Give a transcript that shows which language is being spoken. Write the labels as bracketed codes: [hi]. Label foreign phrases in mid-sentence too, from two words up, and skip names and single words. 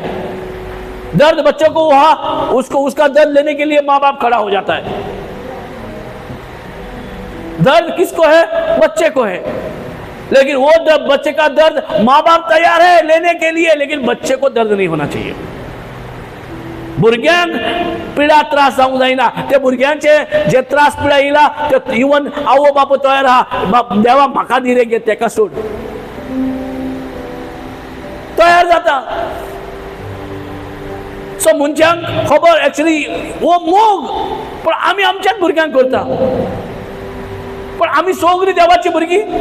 [hi] दर्द बच्चों को उसको उसका दर्द लेने के लिए माँ बाप खड़ा हो जाता है। दर्द किसको है? बच्चे को है, लेकिन वो बच्चे का दर्द माँ बाप तैयार है लेने के लिए, लेकिन बच्चे को दर्द नहीं होना चाहिए। [kok] भुरग्यांक पिडा त्रास जावंक जायना, ते भुरग्यांचे जे त्रास पिडा येयला ते इवन आवो बापू तयार आहा, देवा म्हाका दी रे गे तेका सोड, तयार जाता। सो मनशांक खबर एक्चुअली वो मोग, पण आमी आमच्याच भुरग्यांक करता, पण आमी सगळीं देवाची भुरगीं।